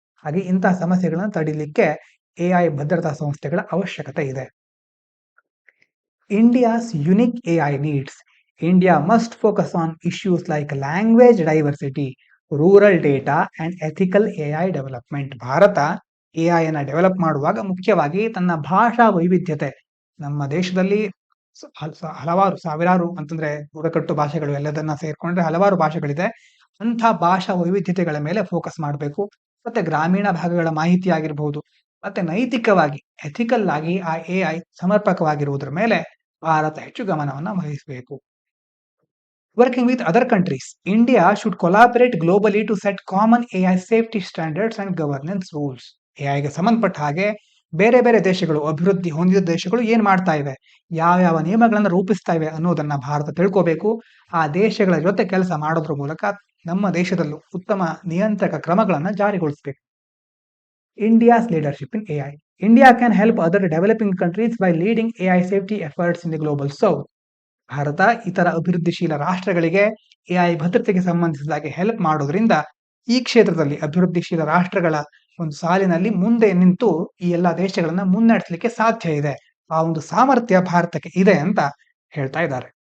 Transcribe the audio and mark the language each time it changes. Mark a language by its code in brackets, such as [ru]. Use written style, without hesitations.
[kn] ಹಾಗೆ ಇಂತಹ ಸಮಸ್ಯೆಗಳನ್ನ ತಡಿಲಿಕ್ಕೆ AI ಭದ್ರತಾ ಸಂಸ್ಥೆಗಳ ಅವಶ್ಯಕತೆ ಇದೆ. [en] India's unique AI needs. India must focus on issues like language diversity, rural data and ethical AI ಡೆವಲಪ್ಮೆಂಟ್. [kn] Bharat AI ಅನ್ನ ಡೆವಲಪ್ ಮಾಡುವಾಗ ಮುಖ್ಯವಾಗಿ ತನ್ನ ಭಾಷಾ ವೈವಿಧ್ಯತೆ, ನಮ್ಮ ದೇಶದಲ್ಲಿ ಹಲವಾರು ಸಾವಿರಾರು ಅಂತಂದ್ರೆ ಬುಡಕಟ್ಟು ಭಾಷೆಗಳು ಎಲ್ಲದನ್ನ ಸೇರ್ಕೊಂಡ್ರೆ ಹಲವಾರು ಭಾಷೆಗಳಿದೆ, ಅಂಥ ಭಾಷಾ ವೈವಿಧ್ಯತೆಗಳ ಮೇಲೆ ಫೋಕಸ್ ಮಾಡಬೇಕು. ಮತ್ತೆ ಗ್ರಾಮೀಣ ಭಾಗಗಳ ಮಾಹಿತಿ ಆಗಿರಬಹುದು, ಮತ್ತೆ ನೈತಿಕವಾಗಿ ಎಥಿಕಲ್ ಆಗಿ ಆ AI ಸಮರ್ಪಕವಾಗಿರುವುದರ ಮೇಲೆ ಭಾರತ ಹೆಚ್ಚು ಗಮನವನ್ನು ವಹಿಸಬೇಕು. [en] Working with other countries, India should collaborate globally to set common AI safety standards and governance rules. [kn] AIಗೆ ಸಂಬಂಧಪಟ್ಟ ಹಾಗೆ ಬೇರೆ ಬೇರೆ ದೇಶಗಳು, ಅಭಿವೃದ್ಧಿ ಹೊಂದಿದ ದೇಶಗಳು ಏನ್ ಮಾಡ್ತಾ ಇವೆ, ಯಾವ ನಿಯಮಗಳನ್ನ ರೂಪಿಸ್ತಾ ಇವೆ ಅನ್ನೋದನ್ನ ಭಾರತ ತಿಳ್ಕೋಬೇಕು. ಆ ದೇಶಗಳ ಜೊತೆ ಕೆಲಸ ಮಾಡೋದ್ರ ಮೂಲಕ ನಮ್ಮ ದೇಶದಲ್ಲೂ ಉತ್ತಮ ನಿಯಂತ್ರಕ ಕ್ರಮಗಳನ್ನ ಜಾರಿಗೊಳಿಸಬೇಕು. [en] India's leadership in AI. India can help other developing countries by leading AI safety efforts in the global south. [kn] Bharat ಇತರ ಅಭಿವೃದ್ಧಿಶೀಲ ರಾಷ್ಟ್ರಗಳಿಗೆ ಎಐ ಭದ್ರತೆಗೆ ಸಂಬಂಧಿಸಿದ ಹಾಗೆ ಹೆಲ್ಪ್ ಮಾಡೋದ್ರಿಂದ ಈ ಕ್ಷೇತ್ರದಲ್ಲಿ ಅಭಿವೃದ್ಧಿಶೀಲ ರಾಷ್ಟ್ರಗಳ ಒಂದು ಸಾಲಿನಲ್ಲಿ ಮುಂದೆ ನಿಂತು ಈ ಎಲ್ಲಾ ದೇಶಗಳನ್ನ ಮುನ್ನಡೆಸಲಿಕ್ಕೆ ಸಾಧ್ಯ ಇದೆ. ಆ ಒಂದು ಸಾಮರ್ಥ್ಯ ಭಾರತಕ್ಕೆ ಇದೆ ಅಂತ ಹೇಳ್ತಾ ಇದ್ದಾರೆ.